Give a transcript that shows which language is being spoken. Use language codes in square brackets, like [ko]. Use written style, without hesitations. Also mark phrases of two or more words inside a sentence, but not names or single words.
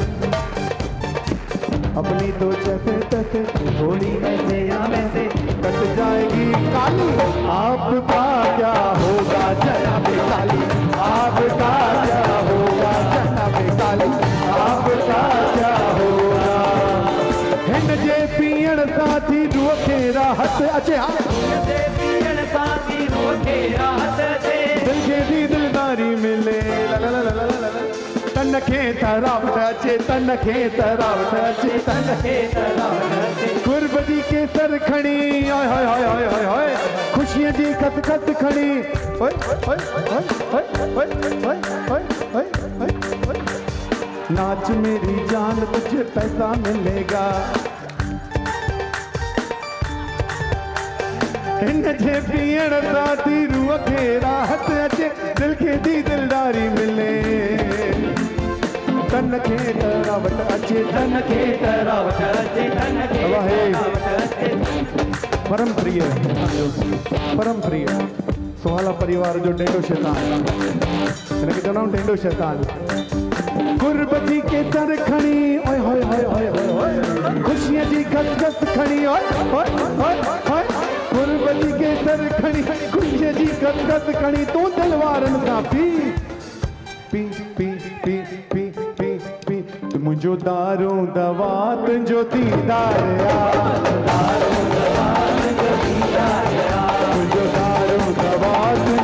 [hi] अपनी तो जैसे तैसे थोड़ी ऐसे या वैसे कट जाएगी काली आपका क्या होगा जनाब काली आपका क्या होगा जनाब काली आपका क्या होगा [sd] हिन जे पीअण साथी रूह खे राहत अचे दिल खे दी दिलदारी मिले तन खे तरावट अचे तन खे तरावट अचे तन खे गुरबजी के सर खणी हाय हाय हाय हाय हाय हाय खुशियां जी खत खत खणी ओए ओए ओए ओए ओए ओए ओए [hi] नाच मेरी जान तुझे पैसा मिलेगा [sd] हिन जे पीअण साथी रूह खे राहत अचे दिल खे दी दिलदारी मिले तन खे तरावट अचे तन खे तरावट अचे तन खे परम प्रिय सुहाला परिवार जो टेंडो शैतान हिनखे चवंदा आहियूं टेंडो शैतान गुरबजी के सर खणी ओए होए होए होए होए खुशियां जी खत खणी ओए ओए ओए ओए गुरबजी के सर खणी खुशियां जी खत खणी तू दिलवारन सां पी पी पी पी पी पी पी मुंहिंजो दारू दवा तुंहिंजो दीदार मुंहिंजो दारू दवा